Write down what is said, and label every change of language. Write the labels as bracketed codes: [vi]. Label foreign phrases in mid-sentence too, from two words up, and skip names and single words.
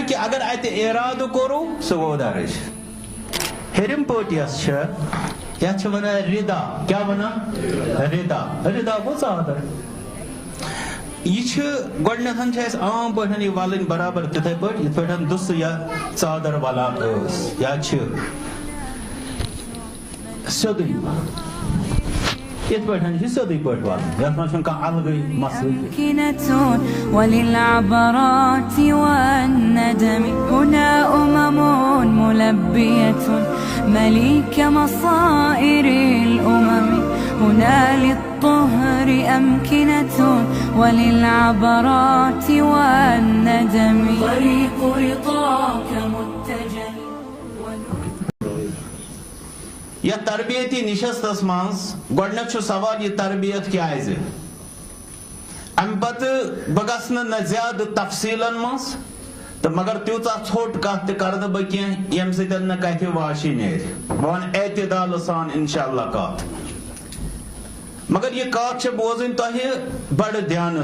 [ks] کہِ اگر اتہِ ارادٕ کوٚروٕ سُہ گوٚو درج ہیٚرِم پٲٹھۍ یۄس چھِ یتھ چھِ ونان رِدا کیٛاہ ونان رِدا رِدا گوٚو ژادر یہ چھِ گۄڈٕنیتھ چھِ اَسہِ عام پٲٹھۍ یہِ وَلٕنۍ برابر تِتھے پٲٹھۍ یِتھ پٲٹھۍ دُسہٕ یا ژادر وَلان ٲس یا چھِ سیوٚدُے یِتھ پٲٹھۍ چھِ سیوٚدُے پٲٹھۍ وَلُن یتھ منٛز چھُنہٕ کانٛہہ الگٕے مسلہٕ [ar] وللعبرات والندم هنا ملبية مليك مصائر الأمم هنا للطهر أمكنة وللعبرات والندم طريق رضاك متجه [ks] یتھ تربیتی نشستس منٛز گۄڈٕنیتھ چھُ سوال یہِ تربیت کیٛازِ امہِ پتہٕ بہٕ گژھٕ نہٕ زیادٕ تفصیٖلن منٛز تہٕ مگر تیٖژاہ ژھوٚٹ کتھ تہِ کرٕ نہٕ بہٕ کینٛہہ ییٚمہِ سۭتۍ نہٕ کتھِ واشی نیرِ بہٕ ونہٕ اعتدالہٕ سان [ar] انشاء اللہ [ks] کتھ مگر یہِ کتھ چھِ بوزٕنۍ تۄہہِ بڑٕ دھیانہٕ